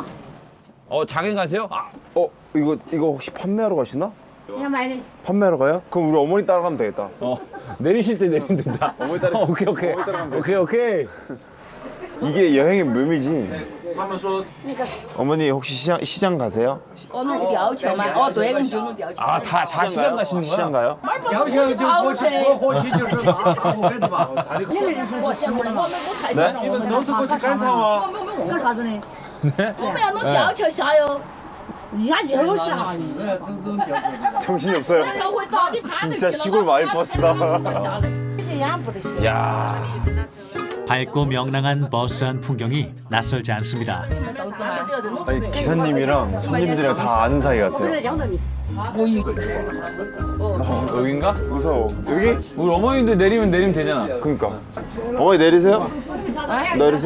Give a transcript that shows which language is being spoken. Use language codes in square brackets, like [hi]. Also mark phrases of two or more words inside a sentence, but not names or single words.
[ko] 장에 가세요? 아, 이거 혹시 판매하러 가시나? [zh] 要买的。 [ko] 판매하러 가요? 그럼 우리 어머니 따라가면 되겠다. 내리실 때 내리면 된다. 오케이. 이게 여행의 묘미지. 어머니 혹시 시장 가세요? [zh] 弄吊桥嘛，哦对，我们就弄吊桥。 [ko] 아, 다 시장 가시는 거야? 시장 가요? [zh] 吊桥就过去，过去就是马路对吧？我想过了，我们不开车，我们都是过去赶场啊。干啥子呢？我们要弄吊桥下哟，一下就下。 [ko] 정신이 없어요. [zh] 他会早点看 [ko] 진짜 시골 마을 버스다. [zh] 这样不得行。 [ko] 야. 밝고 명랑한 버스 안 풍경이 낯설지 않습니다. 아니 기사님이랑 손님들이랑 다 아는 사이 같아요. 여긴가? 무서워. 여기? 우리 어머니도 내리면 되잖아. 그러니까. 어머니 내리세요? 내리세요?